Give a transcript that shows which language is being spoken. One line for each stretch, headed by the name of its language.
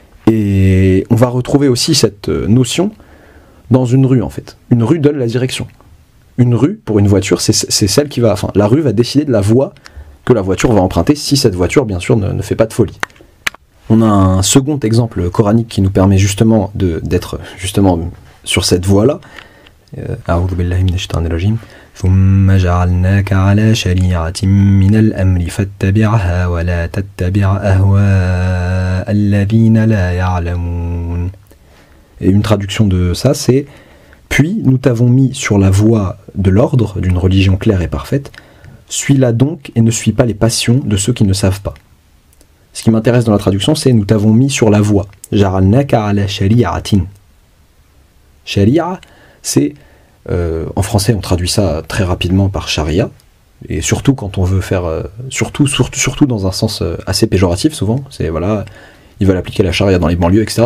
French: Et on va retrouver aussi cette notion dans une rue en fait. Une rue donne la direction. Une rue, pour une voiture, c'est celle qui va... la rue va décider de la voie que la voiture va emprunter, si cette voiture, bien sûr, ne fait pas de folie. On a un second exemple coranique qui nous permet justement d'être justement sur cette voie-là.
Arabic: A'udhu billahi minash shaitanir rajim. ثم جعلناك على شريعة من الأمر فاتبعها ولا تتبع أهواء الذين لا يعلمون.
French: Et une traduction de ça, c'est puis nous t'avons mis sur la voie de l'ordre d'une religion claire et parfaite. Suis-la donc et ne suis pas les passions de ceux qui ne savent pas. Ce qui m'intéresse dans la traduction, c'est nous t'avons mis sur la voie.
Arabic: Ja'alnaka ala shari'atin.
French: Shari'a, c'est en français, on traduit ça très rapidement par charia, et surtout quand on veut faire, surtout dans un sens assez péjoratif souvent, c'est voilà, ils veulent appliquer la charia dans les banlieues, etc.